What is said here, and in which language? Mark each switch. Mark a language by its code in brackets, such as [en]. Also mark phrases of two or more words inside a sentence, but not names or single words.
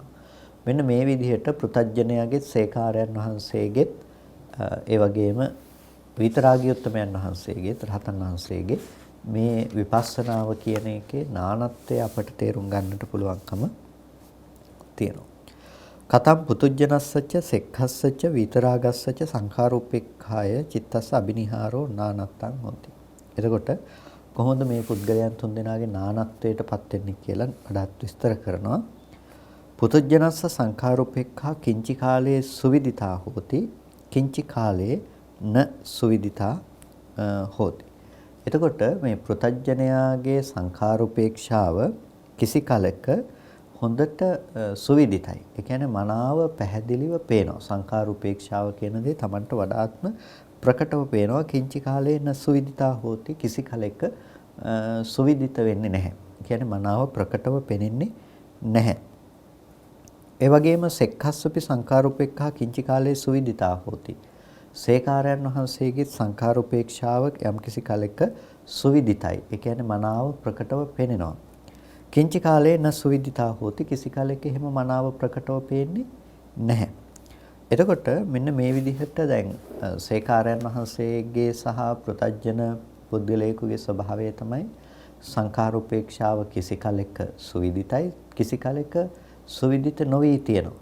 [si] මෙන්න මේ විදිහට පෘථග්ජනයාගේ සේකාරයන් වහන්සේගෙත් ඒ වගේම විතරාගී උත්තමයන් වහන්සේගේ රහතන් වහන්සේගේ මේ විපස්සනාව කියන එකේ නානත්වය අපට තේරුම් ගන්නට පුළුවන්කම තියෙනවා. [pi] කතම් පුතුජනස්සච්ච සෙක්ඛස්සච්ච විතරාගස්සච්ච සංඛාරෝපේක්ඛාය චිත්තස්ස අබිනිහාරෝ නානත්තං හොති. [si] එතකොට කොහොමද මේ පුද්ගලයන් තුන්දෙනාගේ නානත්වයටපත් වෙන්නේ කියලා වඩාත් විස්තර කරනවා. [pi] පුතුජනස්ස සංඛාරෝපේක්ඛා කිංචි කාලේ සුවිදිතා හෝති කිංචි කාලේ න සුවිදිතා හෝති. [si] එතකොට මේ පෘථග්ජනයාගේ සංඛාරෝපේක්ෂාව කිසි කලක හොඳට සුවිදිතයි. ඒ කියන්නේ මනාව පැහැදිලිව පේනවා. සංඛාරෝපේක්ෂාව කියන දේ Tamanට වඩාත්ම ප්‍රකටව පේනවා. [pi] කිංචි කාලේ න සුවිදිතා හෝති [si] කිසි කලක සුවිදිත වෙන්නේ නැහැ. ඒ කියන්නේ මනාව ප්‍රකටව පෙනෙන්නේ නැහැ. [pi] ඒ වගේම සෙක්ඛස්සපි සංඛාරෝපේක්ඛා කිංචි කාලේ සුවිදිතා හෝති. [si] සේකාරයන් වහන්සේගේ සංඛාරෝපේක්ෂාව යම්කිසි කලක සුවිදිතයි. ඒ කියන්නේ මනාව ප්‍රකටව පෙනෙනවා. [pi] කිංචි කාලේ න සුවිදිතා හෝති [si] කිසි කලක එහෙම මනාව ප්‍රකටව පේන්නේ නැහැ. එතකොට මෙන්න මේ විදිහට දැන් සේකාරයන් වහන්සේගේ සහ පෘතජන පුද්ගලයෙකුගේ ස්වභාවය තමයි සංඛාර උපේක්ෂාව කිසි කලෙක සුවිදිතයි කිසි කලෙක සුවිදිත නොවි තියෙනවා.